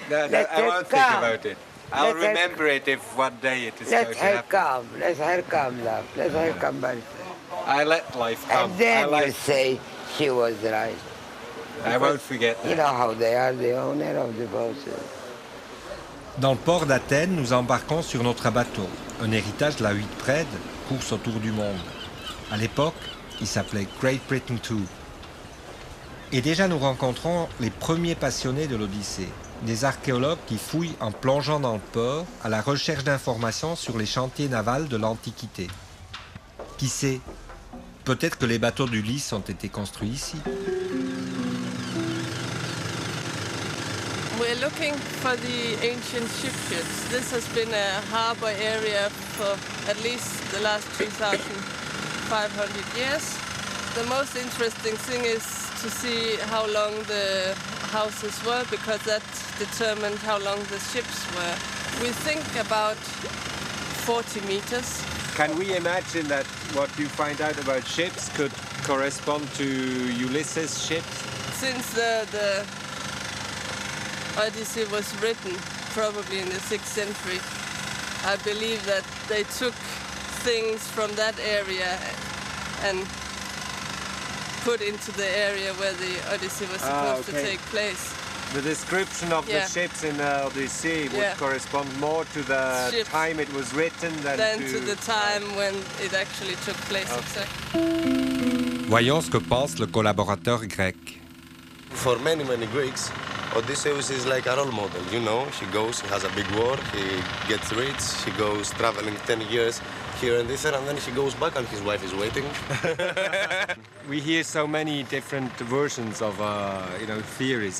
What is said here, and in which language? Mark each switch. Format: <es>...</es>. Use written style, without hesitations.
<en>I won't think about it. I'll remember it if one day it is going to happen. Let her come, love. Let her come back. I let life come. And then you say she was right. I won't forget that. You know how they are, the owner of the boat.</en> <fr>Dans le port d'Athènes, nous embarquons sur notre bateau, un héritage de la Huitprêde, course autour du monde. À l'époque, il s'appelait Great Britain II. Et déjà nous rencontrons les premiers passionnés de l'Odyssée, des archéologues qui fouillent en plongeant dans le port à la recherche d'informations sur les chantiers navals de l'Antiquité. Qui sait, peut-être que les bateaux d'Ulysse ont été construits ici.</fr> <en>We're looking for the ancient shipyards. This has been a harbor area for at least the last 2,500 years. The most interesting thing is to see how long the houses were, because that determined how long the ships were. We think about 40 meters. Can we imagine that what you find out about ships could correspond to Ulysses' ships? Since the Odyssey was written, probably in the 6th century, I believe that they took things from that area and put into the area where the Odyssey was supposed to take place. The description of the ships in the Odyssey would correspond more to the time it was written than to the time when it actually took place. Exactly.</en> <fr>Voyons ce que pense le collaborateur grec.</fr> <en>For many Greeks, Odysseus is like a role model, you know. He goes, he has a big war, he gets rich, he goes traveling 10 years here and there, and then he goes back and his wife is waiting. We hear so many different versions of theories.</en>